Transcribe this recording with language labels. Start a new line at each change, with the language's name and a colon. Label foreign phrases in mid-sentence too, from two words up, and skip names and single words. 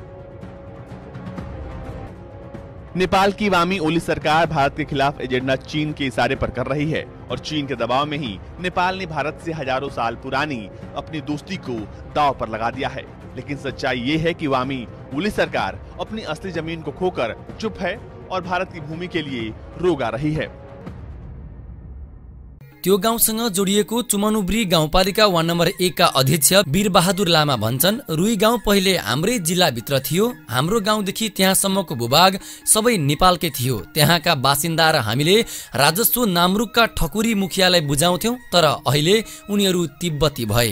Hindi: नेपाल की वामी ओली सरकार भारत के खिलाफ एजेंडा चीन के इशारे पर कर रही है और चीन के दबाव में ही नेपाल ने भारत से हजारों साल पुरानी अपनी दोस्ती को दांव पर लगा दिया है। लेकिन सच्चाई ये है कि वामी ओली सरकार अपनी असली जमीन को खोकर चुप है और भारत की भूमि के लिए रोगा रही है।
Nepali: त्यो गाउँसँग जोडिएको चुमनुब्री गाउँपालिका वार्ड नम्बर 1 का अध्यक्ष वीरबहादुर लामा भन्छन्, रुई गाउँ पहिले हाम्रै जिल्लाभित्र थियो। हाम्रो गाउँदेखि त्यहाँसम्मको भूभाग सबै नेपालकै थियो। त्यहाँका बासिन्दा र हामीले राजस्व नामरुकका ठकुरी मुखियालाई बुझाउँथ्यौं, तर अहिले उनीहरू तिब्बती भए।